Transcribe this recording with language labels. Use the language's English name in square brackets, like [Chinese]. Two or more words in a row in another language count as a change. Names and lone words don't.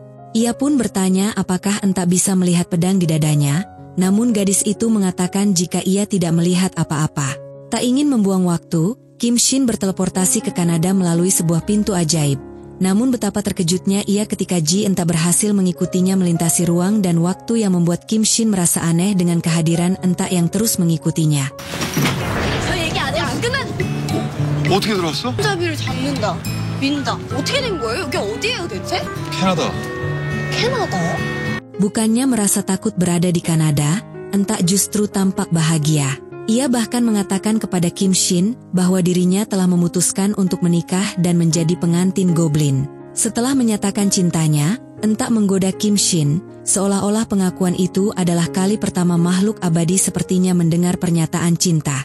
[Indonesian] Ia pun bertanya apakah Entak bisa melihat pedang di dadanya, namun gadis itu mengatakan jika ia tidak melihat apa-apa. Tak ingin membuang waktu, Kim Shin berteleportasi ke Kanada melalui sebuah pintu ajaib. Namun betapa terkejutnya ia ketika Ji Entak berhasil mengikutinya melintasi ruang dan waktu yang membuat Kim Shin merasa aneh dengan kehadiran Entak yang terus mengikutinya. [Korean] 어떻게 들어왔어? 손잡이를 잡는다, 민다. 어떻게 된 거예요? 여기 어디예요 대체? 캐나다. 캐나다요? [Indonesian] Bukannya merasa takut berada di Kanada, Entak justru tampak bahagia. Ia bahkan mengatakan kepada Kim Shin bahwa dirinya telah memutuskan untuk menikah dan menjadi pengantin goblin. Setelah menyatakan cintanya, Entak menggoda Kim Shin, seolah-olah pengakuan itu adalah kali pertama makhluk abadi sepertinya mendengar pernyataan cinta.